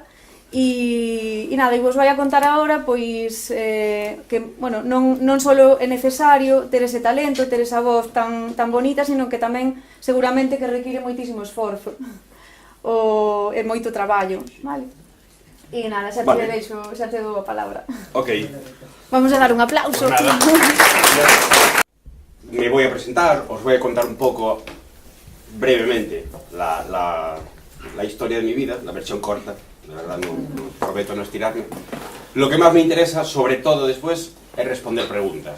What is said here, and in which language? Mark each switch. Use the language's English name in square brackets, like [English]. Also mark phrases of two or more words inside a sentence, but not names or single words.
[Galician] E nada, e vos vai a contar agora que non só é necesario ter ese talento, ter esa voz tan bonita, sino que tamén seguramente que require moitísimo esforzo e moito traballo, vale? E nada, xa te dou a palabra. Ok. [Spanish] Vamos a dar un aplauso. Me voy a presentar, os voy a contar un poco brevemente la historia de mi vida, la versión corta. De verdad, no prometo no estirarme. Lo que más me interesa, sobre todo después, es responder preguntas.